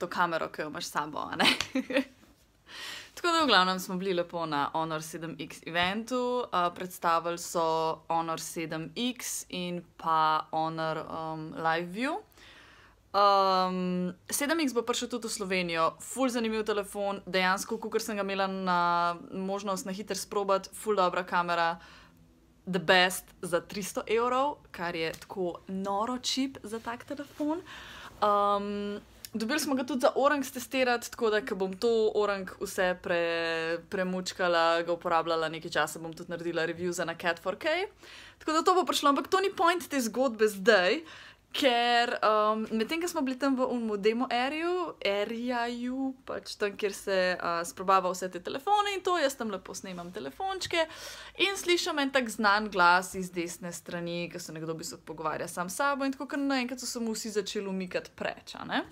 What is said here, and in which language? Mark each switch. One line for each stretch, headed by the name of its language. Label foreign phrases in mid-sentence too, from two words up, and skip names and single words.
Slovenian: kamero, ki jo imaš s sabo, a ne? Tako da v glavnem smo bili lepo na Honor 7X eventu, predstavili so Honor 7X in pa Honor Live View. 7X bo prišel tudi v Slovenijo, ful zanimiv telefon, dejansko, kakor sem ga imela možnost na hiter sprobati, ful dobra kamera,
English: the best
Slovenian: za 300 €, kar je tako noro cheap za tak telefon. Dobili smo ga tudi za Orang testirati, tako da, ko bom to Orang vse premučkala, ga uporabljala nekaj časa, bom tudi naredila review za na Cat4K. Tako da to bo prišlo, ampak to ni point te zgodbe zdaj, ker medtem, ko smo bili tam v
English: demo areaju,
Slovenian: pač tam, kjer se sprobava vse te telefone in to, jaz tam lepo snemam telefončke in slišam en tak znan glas iz desne strani, ko se nekdo v bistvu pogovarja sam s sabo in tako, ker naenkrat so se mu vsi začeli umikati preč, a ne?